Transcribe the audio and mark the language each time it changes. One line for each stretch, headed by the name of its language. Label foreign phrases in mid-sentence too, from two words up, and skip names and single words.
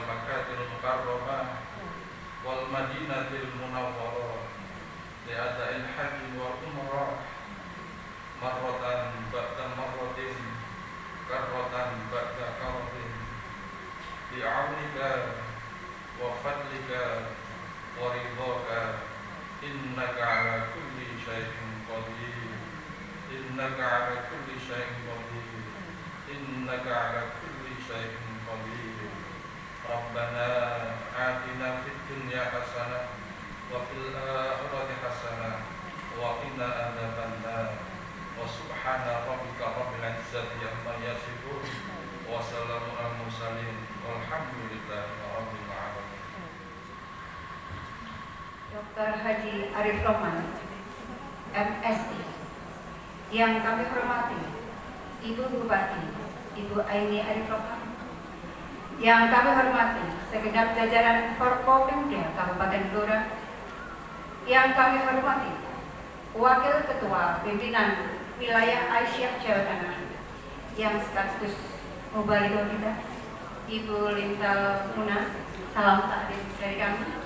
Arabic: مكة المكرمة والمدينة المنورة لأداء الحج والعمرة مرة بعد مرة كرة بعد كرة بعونك وفضلك ورضاك إنك على كل شيء قدير إنك على كل شيء قدير إنك على كل شيء قدير. ربنا آتنا في الدنيا حسنة وفي الآخرة حسنة وقنا عذاب النار. وسبحان ربك رب العزة عما يصفون وسلام على المرسلين والحمد لله رب العالمين.
Indonesian: Dr. Haji Arif Roman, MSI, yang kami hormati Ibu Bupati, Ibu Aini Arif Roman, yang kami hormati segenap jajaran Forkopimda Kabupaten Blora, yang kami hormati Wakil Ketua Pimpinan Wilayah Aisyah Jawa Tengah, yang sekaligus Mubaligh kita, Ibu Lintal Muna, salam takdim dari kami.